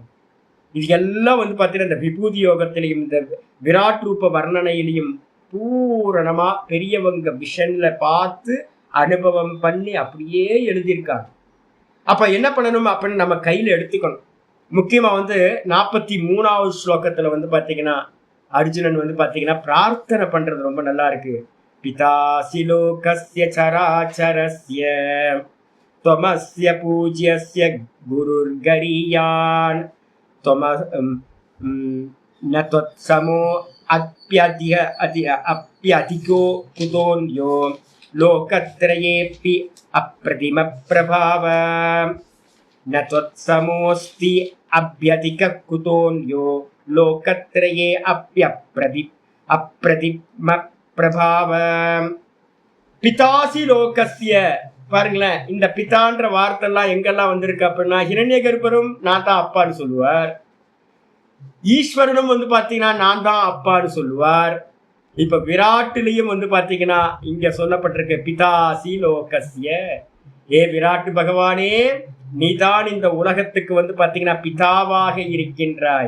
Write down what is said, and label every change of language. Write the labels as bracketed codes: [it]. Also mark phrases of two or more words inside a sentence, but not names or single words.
[ta] இது எல்லாம் வந்து பாத்தீங்கன்னா இந்த விபூதி யோகத்திலையும் இந்த விராட் ரூப வர்ணனையிலையும் பூரணமா பெரியவங்க விஷன்ல பார்த்து அனுபவம் பண்ணி அப்படியே எழுதியிருக்காங்க. அப்ப என்ன பண்ணணும் அப்படின்னு நம்ம கையில எடுத்துக்கணும். முக்கியமா வந்து 43வது ஸ்லோகத்துல வந்து பாத்தீங்கன்னா அர்ஜுனன் வந்து பாத்தீங்கன்னா பிரார்த்தனை பண்றது ரொம்ப நல்லா இருக்கு. [sa] पितासि लोकस्य चराचरस्य त्वमस्य पूज्यस्य गुरुर्गरीयान् न त्वत्समो अप्यधिको कुतोऽन्यो लोकत्रयेऽपि अप्रतिमप्रभाव न त्वत्समोऽस्ति अभ्यधिकः कुतोऽन्यो लोकत्रये अप्रतिमप्रभाव पितासि लोकस्य. [ta] பாருங்களேன், இந்த பிதான்ற வார்த்தை எல்லாம் எங்கெல்லாம் வந்திருக்கு அப்படின்னா ஹிரண்ய கர்ப்பரும் நான் தான் அப்பான்னு சொல்லுவார், ஈஸ்வரனும் வந்து பாத்தீங்கன்னா நான் தான் அப்பான்னு சொல்லுவார். இப்ப விராட்டுலயும் வந்து பாத்தீங்கன்னா இங்க சொல்லப்பட்டிருக்க [sa] पितासि लोकस्य, [ta] ஏ விராட்டு பகவானே நீதான் இந்த உலகத்துக்கு வந்து பாத்தீங்கன்னா பிதாவாக இருக்கின்றாய்.